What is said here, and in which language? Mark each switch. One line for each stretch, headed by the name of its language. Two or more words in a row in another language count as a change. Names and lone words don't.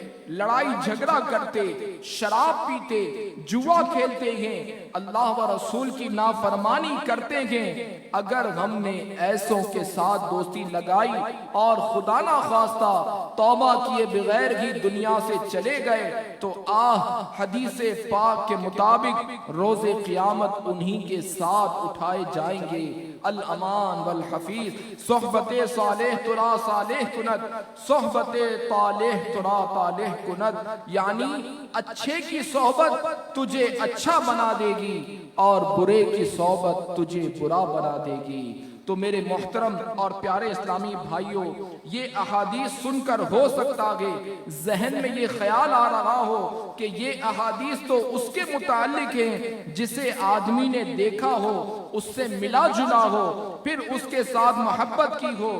Urdu: لڑائی جھگڑا کرتے، شراب پیتے، جوا کھیلتے ہیں، اللہ و رسول کی نافرمانی کرتے ہیں، اگر ہم نے ایسوں کے ساتھ دوستی لگائی اور خدا نہ خواستہ توبہ کیے بغیر ہی دنیا سے چلے گئے تو حدیث پاک کے مطابق روز قیامت انہی کے ساتھ اٹھائے جائیں گے۔
Arabic: الامان والحفیظ،
Persian: صحبت صالح ترا صالح کند، صحبت طالح ترا طالح کند،
Urdu: یعنی اچھے کی صحبت تجھے اچھا بنا دے گی اور برے کی صحبت تجھے برا بنا دے گی۔ تو میرے محترم اور پیارے اسلامی بھائیوں، یہ احادیث سن کر ہو سکتا ہے ذہن میں یہ خیال آ رہا ہو کہ یہ احادیث تو اس کے متعلق ہیں جسے آدمی نے دیکھا ہو، اس سے ملا جلا ہو، پھر اس کے ساتھ محبت کی ہو۔